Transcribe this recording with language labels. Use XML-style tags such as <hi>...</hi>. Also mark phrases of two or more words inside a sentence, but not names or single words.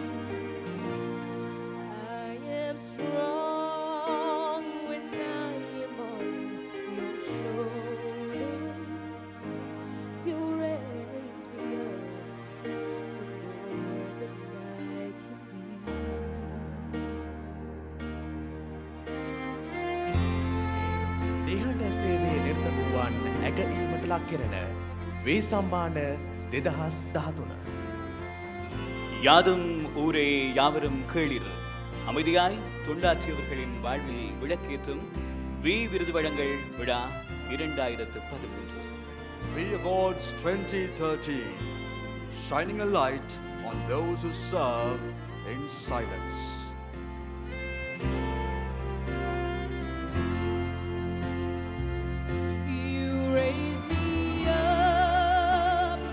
<en>I am strong when I am on your shoulders. You raise me up to more than I can be.</en> <si>නිහඬ සේවයේ නිරත වූවන් ඇගීමට ලක් කෙරෙන වේ සම්මාන 2013.</si> <ta>யாதும் ஊரே யாவரும் கேளிர் அமைதியாய் தொண்டாற்றியவர்களின் வாழ்வில் விளக்கேற்றும் வி விருது வழங்கல் விழா 2013.</ta> <en>V Awards 2013, shining a light on those who serve in silence. You raise me up</en>